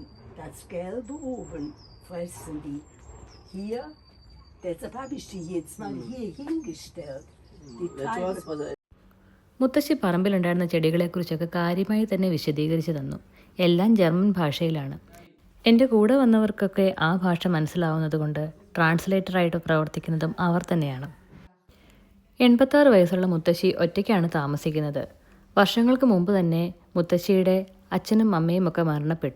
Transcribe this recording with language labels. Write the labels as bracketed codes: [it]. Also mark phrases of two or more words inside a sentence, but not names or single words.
[de] Das Gelbe oben fressen die. Hier, deshalb habe ich die jetzt mal hier hingestellt. [ml] മുത്തശ്ശി പറമ്പിലുണ്ടായിരുന്ന ചെടികളെക്കുറിച്ചൊക്കെ കാര്യമായി തന്നെ വിശദീകരിച്ചു തന്നു. എല്ലാം ജർമ്മൻ ഭാഷയിലാണ്. എൻ്റെ കൂടെ വന്നവർക്കൊക്കെ ആ ഭാഷ മനസ്സിലാവുന്നത് കൊണ്ട് ട്രാൻസ്ലേറ്ററായിട്ട് പ്രവർത്തിക്കുന്നതും അവർ തന്നെയാണ്. 86 വയസ്സുള്ള മുത്തശ്ശി ഒറ്റയ്ക്കാണ് താമസിക്കുന്നത്. വർഷങ്ങൾക്ക് മുമ്പ് തന്നെ മുത്തശ്ശിയുടെ അച്ഛനും അമ്മയും ഒക്കെ മരണപ്പെട്ടു.